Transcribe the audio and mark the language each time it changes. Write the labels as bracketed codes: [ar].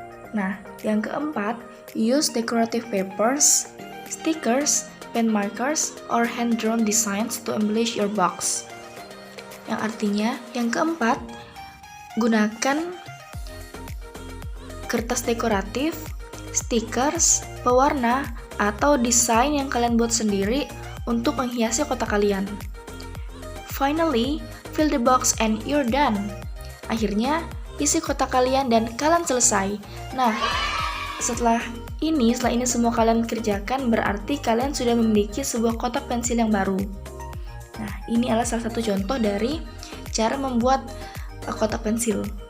[id] Nah, yang keempat, [en] use decorative papers, stickers, pen markers, or hand-drawn designs to embellish your box. [id] Yang artinya, yang keempat, gunakan kertas dekoratif, stickers, pewarna, atau desain yang kalian buat sendiri untuk menghiasi kotak kalian. [en] Finally, fill the box and you're done. [id] Akhirnya, isi kotak kalian dan kalian selesai. Nah, setelah ini semua kalian kerjakan, berarti kalian sudah memiliki sebuah kotak pensil yang baru. Nah, ini adalah salah satu contoh dari cara membuat kotak pensil.